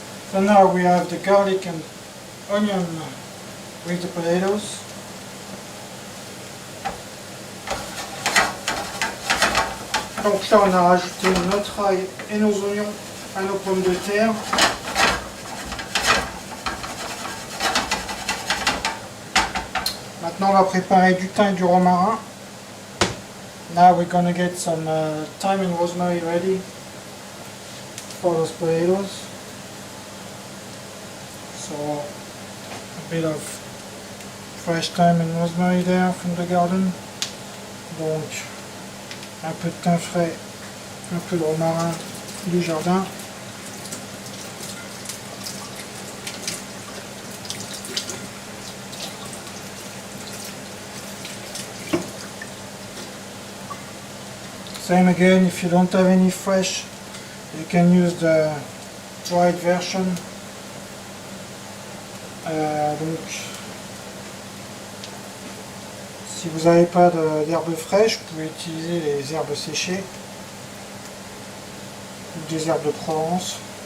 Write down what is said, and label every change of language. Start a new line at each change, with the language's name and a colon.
English: So now we have the garlic and onion with the potatoes.
French: Donc là on a rajouté notre ail et nos oignons à nos pommes de terre. Maintenant on va préparer du thym et du romarin.
English: Now we're gonna get some thyme and rosemary ready for those potatoes. So a bit of fresh thyme and rosemary there from the garden.
French: Donc un peu de thym frais, un peu de romarin du jardin.
English: Same again, if you don't have any fresh, you can use the dried version.
French: Donc, si vous n'avez pas d'herbes fraîches, vous pouvez utiliser les herbes séchées ou des herbes de Provence.